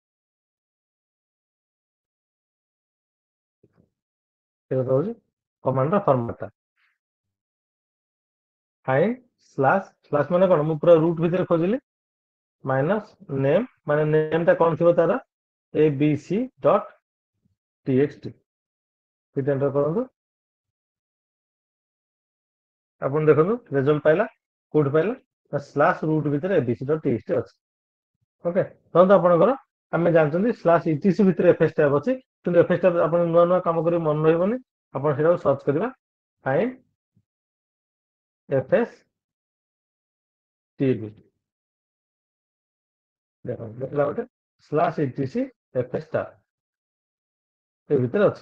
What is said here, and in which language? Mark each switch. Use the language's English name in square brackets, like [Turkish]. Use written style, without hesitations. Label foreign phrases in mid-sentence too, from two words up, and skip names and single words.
[Odia] ସେଇଟା ହଉଛି [English] command format. find slash [Odia] ମାନେ କଣ, ମୁଁ ପୁରା ରୁଟ ଭିତରେ ଖୋଜିଲି, [English] minus name [Odia] ମାନେ ନେମ୍ ଟା କଣ ଥିବ ତାର abc.txt, ଏଣ୍ଟର କରନ୍ତୁ। ଆପଣ ଦେଖନ୍ତୁ ରେଜଲ୍ଟ ପାଇଲା, କୋଉଠି ପାଇଲା /root ଭିତରେ abc.txt ଅଛି। ଓକେ, ଧରନ୍ତୁ ଆପଣଙ୍କର ଆମେ ଜାଣିଛନ୍ତି /etc ଭିତରେ fstar ଅଛି, କିନ୍ତୁ fstar ଆପଣ ନୂଆ ନୂଆ କାମ କରି ମନେ ରହିବନି, ଆପଣ ସେଇଟାକୁ ସର୍ଚ୍ଚ କରିବା [English] find fstb, [Odia] ଦେଖନ୍ତୁ ଦେଖିଲା ଗୋଟେ /etc fstar ଏ ଭିତରେ ଅଛି।